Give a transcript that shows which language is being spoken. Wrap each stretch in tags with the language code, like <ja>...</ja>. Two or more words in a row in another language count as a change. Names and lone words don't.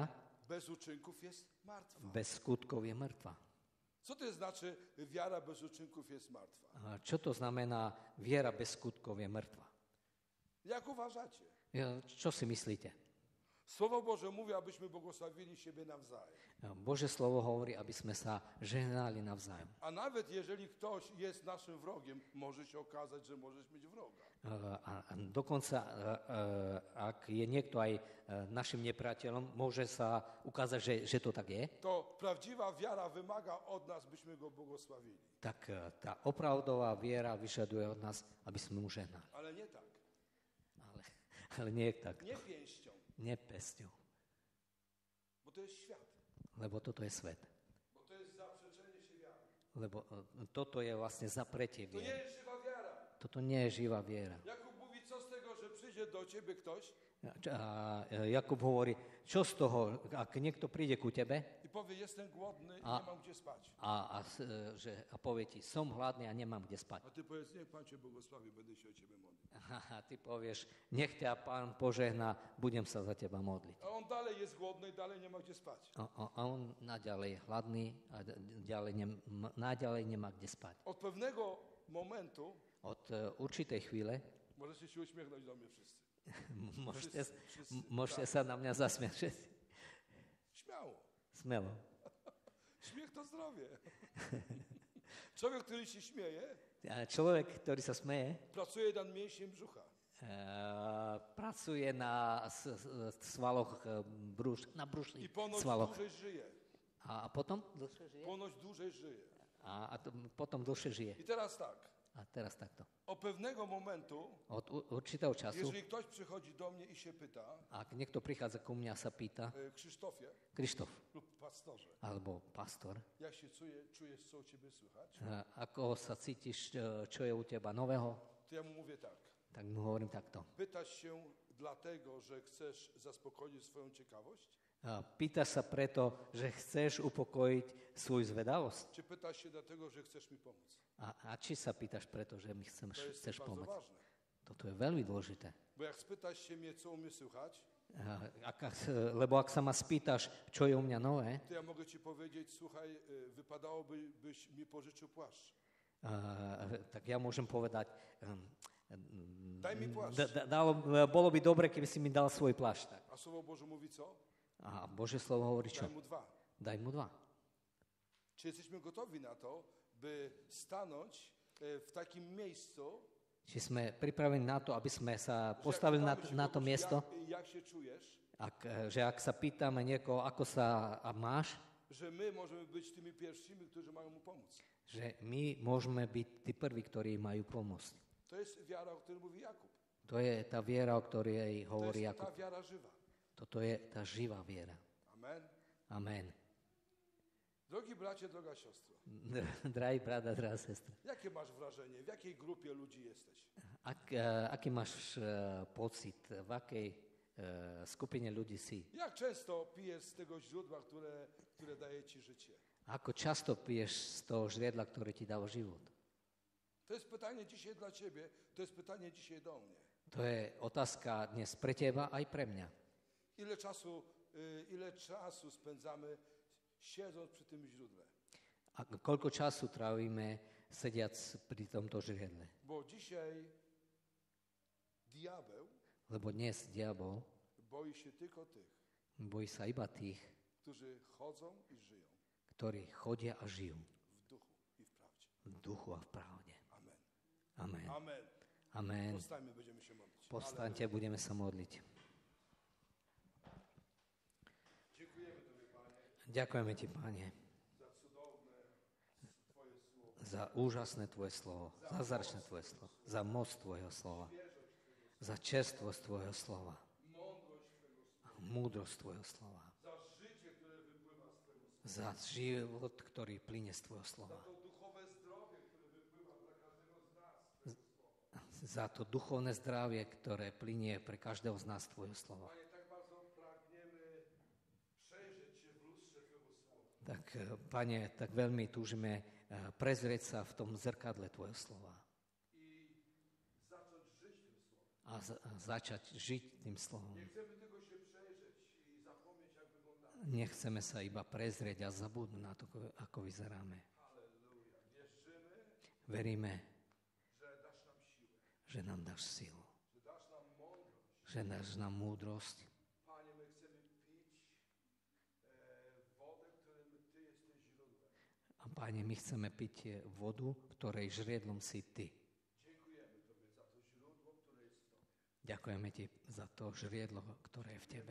<pl>bez uczynków jest martwa.</pl> <sk>bez skutkov je mŕtva.</sk> <pl>Co to znaczy wiara bez uczynków jest martwa?</pl> <sk>Čo to znamená viera bez skutkov je mŕtva?</sk> <pl>Jak uważacie?</pl> <sk>Čo si myslíte?</sk> <pl>Słowo Boże mówi, abyśmy błogosławili siebie nawzajem.</pl> <sk>Bože slovo hovorí, aby sme sa žehnali navzájom.</sk> <pl>A nawet jeżeli ktoś jest naszym wrogiem, może się okazać, że możesz mieć wroga.</pl> <sk>A dokonca, ak je niekto aj našim nepriateľom, môže sa ukázať, že to tak je.</sk> <pl>To prawdziwa wiara wymaga od nas, byśmy go błogosławili.</pl> <sk>Tak tá opravdová viera vyžaduje od nás, aby sme mu žehnali.</sk> <pl>Ale nie tak.</pl> <sk>Ale nie tak.</sk> <pl>Nie pięścią,</pl> <sk>Nie pesťou,</sk> <pl>Bo to jest świat.</pl> <sk>lebo toto je svet.</sk> <pl>Bo to jest zaprzeczenie się wiary.</pl> <sk>Lebo toto je vlastne zapretie</sk> <pl>To nie</pl> <sk>viery.</sk> <pl>jest żywa wiara.</pl> <sk>Toto nie je živá viera.</sk> <pl>Jakub mówi, co z tego, że przyjdzie do ciebie ktoś</pl> <sk>A Jakub hovorí, čo z toho, ak niekto príde ku tebe</sk> <pl>i powie, jestem głodny i</pl> <sk>A-</sk> <pl>nie mam gdzie spać.</pl> <sk>a povie ti, som hladný a nemám kde spať.</sk> <pl>A ty powiedz, niech Pan cię błogosławi, będę się o ciebie modlił.</pl> <sk>A ty povieš, nech ťa Pán požehná, budem sa za teba modliť.</sk> <pl>A on dalej jest głodny i dalej nie ma gdzie spać.</pl> <sk>A on naďalej je hladný a naďalej nemá kde spať.</sk> <pl>Od pewnego momentu</pl> <sk>Od určitej chvíle</sk> <pl>możecie się uśmiechnąć do mnie wszyscy.</pl> <sk>môžete sa na mňa zasmiať všetci.</sk> <pl>Śmiało.</pl> <sk>Smelo.</sk> <pl>Śmiech to zdrowie. Człowiek, który się śmieje,</pl> <sk>A človek, ktorý sa smeje,</sk> <pl>pracuje nad mięśniem brzucha.</pl> <sk>pracuje na svaloch na</sk> <pl>I</pl> <sk>brušných</sk> <pl>ponoć</pl> <sk>svaloch.</sk> <pl>dłużej żyje.</pl> <sk>A potom dlhšie žije?</sk> <pl>Ponoć dłużej żyje.</pl> <sk>Potom dlhšie žije.</sk> <pl>I teraz tak.</pl> <sk>A teraz takto.</sk> <pl>Od pewnego momentu,</pl> <sk>Od určitého času,</sk> <pl>jeżeli ktoś przychodzi do mnie i się pyta,</pl> <sk>ak niekto prichádza ku mňa a sa pýta,</sk> <pl>Krzysztofie</pl> <sk>Krištof,</sk> <pl>lub pastorze,</pl> <sk>alebo pastor,</sk> <pl>jak się czujesz, co u ciebie słychać,</pl> <sk>ako sa cítiš, čo je u teba nového,</sk> <pl>to ja mu mówię tak.</pl> <sk>tak mu hovorím takto.</sk> <pl>Pytasz się dlatego, że chcesz zaspokoić swoją ciekawość?</pl> <sk>Pýtaš sa preto, že chceš upokojiť svoju zvedavosť?</sk> <pl>Czy pytasz się dlatego, że chcesz mi pomóc?</pl> <sk>A či sa pýtaš preto, že mi</sk> <pl>To jest</pl> <sk>chceš</sk> <pl>bardzo</pl> <sk>pomôcť?</sk> <pl>ważne.</pl> <sk>Toto je veľmi dôležité.</sk> <pl>Bo jak spytasz się mnie, co u mnie słychać,</pl> <sk>Lebo ak sa ma spýtaš, čo je u mňa nové,</sk> <pl>to ja mogę ci powiedzieć, słuchaj, wypadałoby, byś mi pożyczył płaszcz.</pl> <sk>tak ja môžem povedať,</sk> <pl>Daj mi płaszcz.</pl> <sk>bolo by dobre, keby si mi dal svoj plášť.</sk> <pl>Tak.</pl> <sk>A</sk> <pl>Słowo Boże mówi co?</pl> <sk>A Božie slovo hovorí čo?</sk> <pl>Daj mu 2.</pl> <sk>Daj mu 2.</sk> <pl>Czy jesteśmy gotowi na to, by stanąć w takim miejscu,</pl> <sk>Či sme pripravení na to, aby sme sa postavili na to miesto,</sk> <pl>jak się czujesz,</pl> <sk>že ak sa pýtame niekoho, ako sa máš,</sk> <pl>że my możemy być tymi pierwszymi, którzy mają mu pomóc.</pl> <sk>že my môžeme byť tí prví, ktorí majú pomôcť.</sk> <pl>To jest wiara, o której mówi Jakub.</pl> <sk>To je tá viera, o ktorej</sk> <pl>To</pl> <sk>hovorí</sk> <pl>jest ta</pl> <sk>Jakub.</sk> <pl>wiara żywa.</pl> <sk>Toto je tá živá viera.</sk> <pl>Amen.</pl> <sk>Amen.</sk> <pl>Drogi bracie, droga siostro,</pl> <sk>Drahý brat a drahá sestra,</sk> <pl>jakie masz wrażenie, w jakiej grupie ludzi jesteś?</pl> <sk>aký máš pocit, v akej skupine ľudí si?</sk> <pl>Jak często pijesz z tego źródła, które daje ci życie?</pl> <sk>Ako často piješ z toho žriedla, ktoré ti dáva život?</sk> <pl>To jest pytanie dzisiaj dla ciebie, to jest pytanie dzisiaj do mnie.</pl> <sk>To je otázka dnes pre teba aj pre mňa.</sk> <pl>Ile czasu spędzamy siedząc przy tym źródle?</pl> <sk>A koľko času trávime sediac pri tomto žriedle?</sk> <pl>Bo dzisiaj diabeł</pl> <sk>Lebo dnes diabol</sk> <pl>boi się tylko tych,</pl> <sk>bojí sa iba tých,</sk> <pl>którzy chodzą i żyją</pl> <sk>ktorí chodia a žijú</sk> <pl>w duchu i w prawdzie.</pl> <sk>v duchu a v pravde.</sk> <pl>Amen.</pl> <sk>Amen.</sk> <pl>Amen.</pl> <sk>Amen.</sk> <pl>Powstańmy, będziemy się modlić.</pl> <sk>Povstaňte, budeme sa modliť.</sk> <pl>Dziękujemy Tobie, Panie,</pl> <sk>Ďakujeme ti, Pane,</sk> <pl>za cudowne Twoje słowo,</pl> <sk>za úžasné Tvoje slovo, za zázračné Tvoje slovo, za moc Tvojho slova, za čerstvosť Tvojho slova,</sk> <pl>mądrość Twojego słowa,</pl> <sk>múdrosť Tvojho slova,</sk> <pl>za życie, które wypływa z Twojego słowa,</pl> <sk>za život, ktorý plyne z Tvojho slova,</sk> <pl>to duchowe zdrowie, które wypływa dla każdego z nas.</pl> <sk>za to duchovné zdravie, ktoré plinie pre každého z nás Tvojho slova.</sk> <pl>Panie, tak bardzo pragniemy przejrzeć się w lustrze Twojego słowa.</pl> <sk>Tak, Pane, tak veľmi túžime prezrieť sa v tom zrkadle Tvojho slova</sk> <pl>I zacząć żyć tym słowem.</pl> <sk>a začať žiť tým slovom.</sk> <pl>Nie chcemy tylko się przejrzeć i zapomnieć, jak wyglądamy.</pl> <sk>Nechceme sa iba prezrieť a zabudnúť na to, ako vyzeráme.</sk> <pl>Halleluja. Wierzymy,</pl> <sk>Veríme,</sk> <pl>że dasz nam siłę,</pl> <sk>že nám dáš silu,</sk> <pl>że dasz nam mądrość.</pl> <sk>že dáš nám múdrosť.</sk> <pl>Panie, my chcemy pić wodę, którym Ty jesteś źródłem.</pl> <sk>A Pane, my chceme piť vodu, ktorej žriedlom si Ty.</sk> <pl>Dziękujemy Tobie za to źródło, które jest w Tobie.</pl> <sk>Ďakujeme Ti za to žriedlo, ktoré je v Tebe.</sk>